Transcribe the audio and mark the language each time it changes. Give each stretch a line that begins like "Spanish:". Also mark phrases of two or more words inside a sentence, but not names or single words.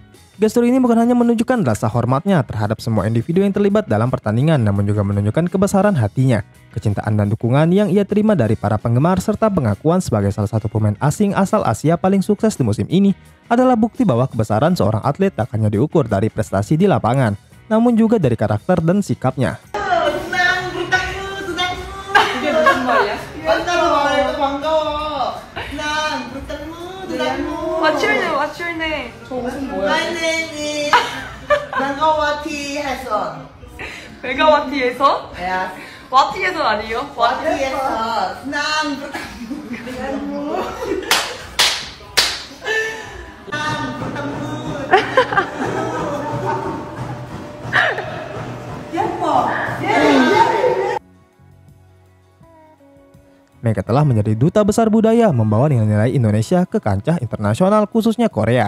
Indonesian: Gestur ini bukan hanya menunjukkan rasa hormatnya terhadap semua individu yang terlibat dalam pertandingan, namun juga menunjukkan kebesaran hatinya, kecintaan dan dukungan yang ia terima dari para penggemar, serta pengakuan sebagai salah satu pemain asing asal Asia paling sukses di musim ini adalah bukti bahwa kebesaran seorang atlet tak hanya diukur dari prestasi di lapangan, namun juga dari karakter dan sikapnya.
English: What's your name? What's your name? My name is Megawati Hasan.
Korean: 메가와티에서?
English: Yes.
Korean: 와티에서 아니에요?
Indonesian: Wati에서 senang bertemu denganmu. Senang bertemu. Mega telah menjadi duta besar budaya, membawa nilai-nilai Indonesia ke kancah internasional khususnya Korea.